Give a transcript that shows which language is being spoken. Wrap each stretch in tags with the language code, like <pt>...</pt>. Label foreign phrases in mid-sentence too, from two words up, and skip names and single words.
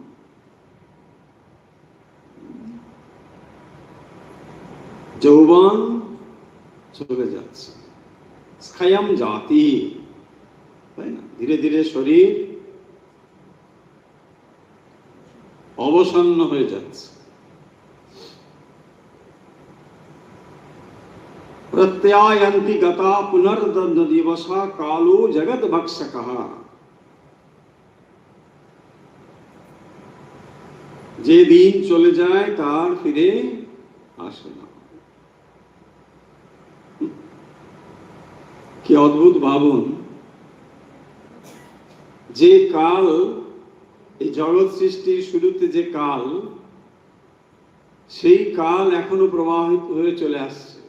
<bn>যৌবন চলে যাচ্ছে,</bn> <sa>ক্ষয়ম জাতি,</sa> <bn>তাই না? ধীরে ধীরে শরীর অবসন্ন হয়ে যাচ্ছে।</bn> <sa>प्रत्यायन्ति गता पुनर्दन्द दिवसा कालो जगत भक्षकः।</sa> <bn>যে দিন চলে যায় তার ফিরে আসে না। কি অদ্ভুত ভাবুন, যে কাল, এই জগৎ সৃষ্টির শুরুতে যে কাল, সেই কাল এখনো প্রবাহিত হয়ে চলে আসছে।</bn>